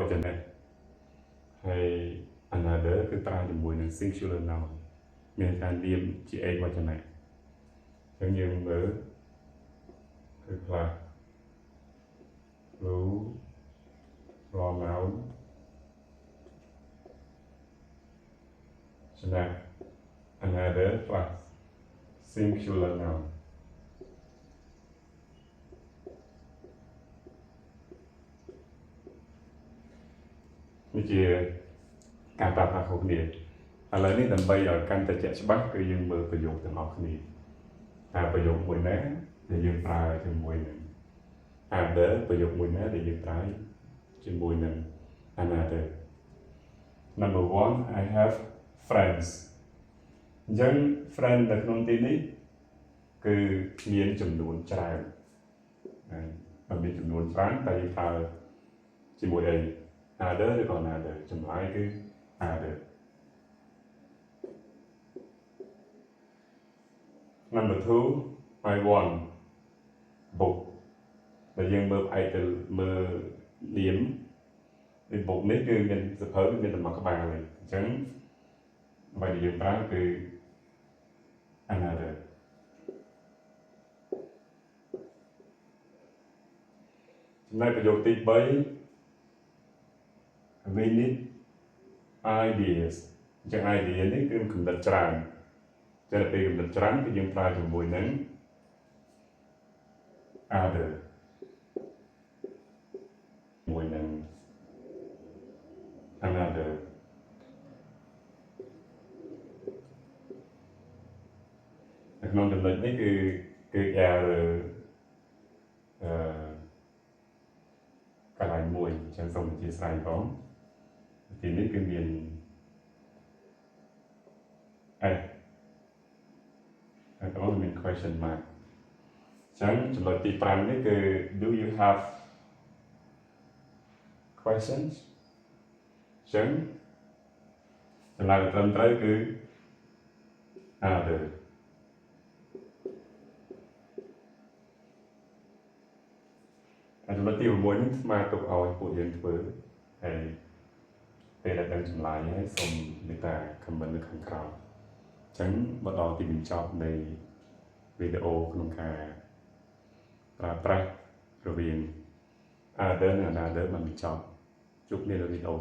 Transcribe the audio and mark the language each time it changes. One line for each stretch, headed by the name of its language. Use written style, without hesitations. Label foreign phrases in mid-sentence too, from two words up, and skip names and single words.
Khmer: ចនៈហើយ another គឺប្រើជាមួយនឹង
English: singular noun
Khmer: មានការនាមជាឯកវចនៈអញ្ចឹងយើងមើលគឺខ្លះ
English: plural noun
Khmer: ចំណា
English: another plus singular noun
Khmer: នេះជាការប្រើប្រាស់ខុសគ្នាឥឡូវនេះដើម្បីឲ្យកាន់តែជាក់ច្បាស់គឺយើងមើលប្រ យោគទាំងអស់គ្នាតើប្រយោគមួយណាដែលយើងប្រើជាមួយនឹង other ប្រយោគមួយណាដែលយើងប្រើជាមួយនឹង
English: another Number 1 I have friends
Khmer: អញ្ចឹង friend នៅក្នុងទីនេះគឺមានចំនួនច្រើនបើមានចំនួនច្រើនតែយើងប្រើជាមួយអី other ឬក៏ another ចម្លើយគឺ other
English: Number 2 I want book
Khmer: ដែលយើងមើលផ្អែកទៅមើលនាមពី book នេះគឺមានសភៅមានតែមួយក្បាលទេអញ្ចឹងអ្វីដែលយើងប្រើគឺ another ចំណែកប្រយោគទី3
English: we need ideas
Khmer: អញ្ចឹង idea នេះគឺគំនិតច្រើនតែពេលគំនិតច្រើនគឺយើងប្រើជាមួយនឹង other ជាមួយនឹង another នៅក្នុងចំណុចនេះគឺ error កន្លែងមួយអញ្ចឹងសូមអធិស្ឋានផងទីនេះគឺមាន ហើយក៏មាន
English: question mark
Khmer: អញ្ចឹងចំណុចទី5នេះគឺ
English: do you have
Khmer: questions អញ្ចឹងចម្លើយត្រឹមត្រូវគឺ otherចំណុចទី6 នេះស្មើទុកឲ្យពួកយើងធ្វើហើយពេលដែលដឹងចម្លើយហើយសូមមេត្តា comment នៅខាងក្រោមអញ្ចឹងមកដល់ទីបញ្ចប់នៃវីដេអូក្នុងការប្រើប្រាស់រវាង other និង another បានបញ្ចប់ជួបគ្នានៅវីដេអូ